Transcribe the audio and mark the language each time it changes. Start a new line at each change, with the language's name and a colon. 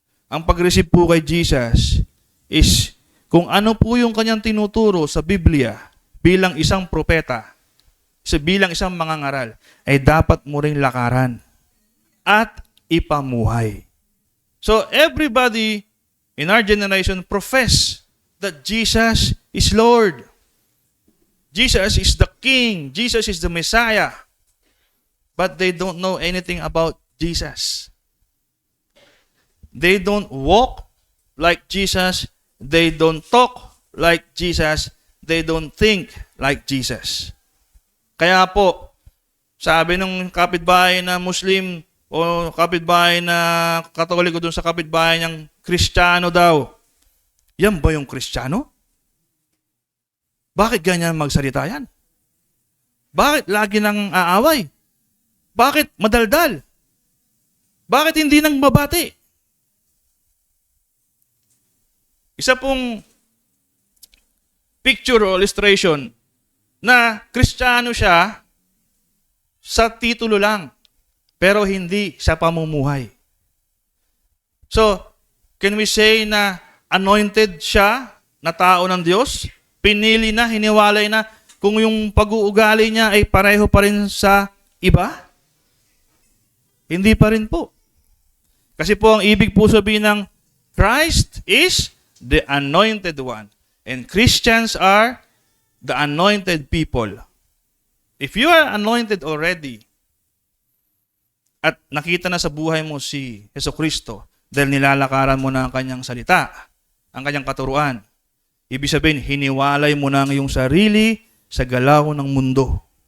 Filipino: Ang pag-receive po kay Jesus is kung ano po yung kanyang tinuturo sa Biblia bilang isang propeta, bilang isang mangangaral, ay dapat mo ring lakaran at ipamuhay.
English: So everybody in our generation profess that Jesus is Lord. Jesus is the King. Jesus is the Messiah. But they don't know anything about Jesus. They don't walk like Jesus. They don't talk like Jesus. They don't think like Jesus.
Filipino: Kaya po, sabi ng kapitbahay na Muslim o kapitbahay na Katoliko doon sa kapitbahay niyang Kristiyano daw, yan ba yung Kristiyano? Bakit ganyan magsalita yan? Bakit lagi nang aaway? Bakit madaldal? Bakit hindi nang mabati? Isa pong picture o illustration na Kristiyano siya sa titulo lang, pero hindi sa pamumuhay.
English: So, can we say
Filipino: na anointed siya na tao ng Diyos? Pinili na, hiniwalay na, kung yung pag-uugali niya ay pareho pa rin sa iba? Hindi pa rin po. Kasi po ang ibig po sabihin ng
English: Christ is the anointed one. And Christians are the anointed people. If you are anointed already,
Filipino: at nakita na sa buhay mo si Jesucristo, dahil nilalakaran mo na ang kanyang salita, ang kanyang katuruan, ibig sabihin, hiniwalay mo na ang iyong sarili sa galaw ng mundo.